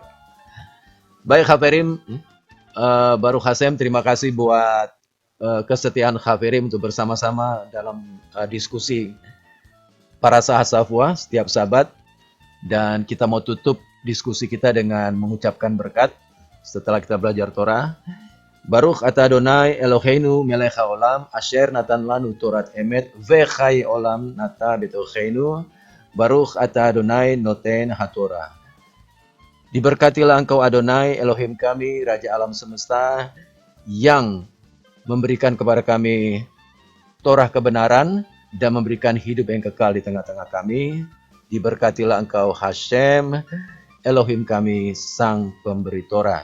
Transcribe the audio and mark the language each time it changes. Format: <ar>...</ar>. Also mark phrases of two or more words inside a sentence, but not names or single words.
<id>Baik Hafirim,</id> <he>ברוך השם,</he> <id>terima kasih buat kesetiaan Hafirim untuk bersama-sama dalam diskusi</id> <he>פרשת השבוע</he> <id>setiap Sabat. Dan kita mau tutup diskusi kita dengan mengucapkan berkat setelah kita belajar Torah.</id> <he>ברוך אתה אדוני אלוהינו מלך העולם אשר נתן לנו תורת אמת וחיי עולם נטע בתוכנו. ברוך אתה אדוני נותן התורה.</he> <id>Diberkatilah engkau Adonai Elohim kami, Raja alam semesta, yang memberikan kepada kami Torah kebenaran dan memberikan hidup yang kekal di tengah-tengah kami. Diberkatilah Engkau Hashem, Elohim kami, Sang Pemberi Torah.</id>